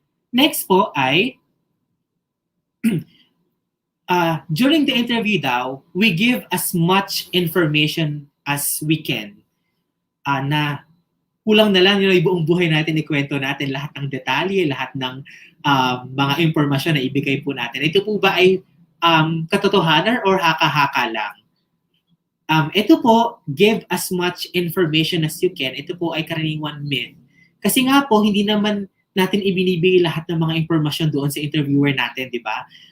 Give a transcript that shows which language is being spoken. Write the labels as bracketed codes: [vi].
[en] Next po ay during the interview daw, we give as much information as we can. [tl] Na kulang na lang yung buong buhay natin, ikwento natin lahat ng detalye, lahat ng mga impormasyon na ibigay po natin. Ito po ba ay katotohanan or haka-haka lang? [en] Ito po, give as much information as you can. [tl] Ito po ay karaniwang myth. Kasi nga po, hindi naman natin ibinibigay lahat ng mga impormasyon doon sa interviewer natin, di ba?